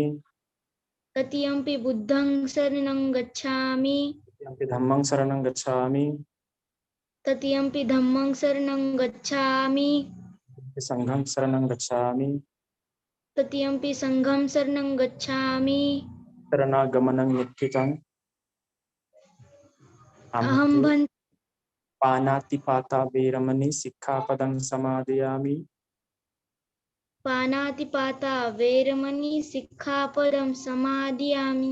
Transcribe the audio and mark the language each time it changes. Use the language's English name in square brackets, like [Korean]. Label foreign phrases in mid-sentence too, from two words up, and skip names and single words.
[Pali] तृतीयंपि बुद्धं शरणं गच्छामि। तृतीयंपि धम्मं शरणं गच्छामि। तृतीयंपि धम्मं शरणं गच्छामि। संघं शरणं गच्छामि। तृतीयंपि संघं शरणं गच्छामि। शरणागमनं नित्थितम् अहं भन्ते पानातिपाता वेरमणि सिक्खापदं समादयामि। पानातिपाता वेरमणि सिक्खापदं समादयामि।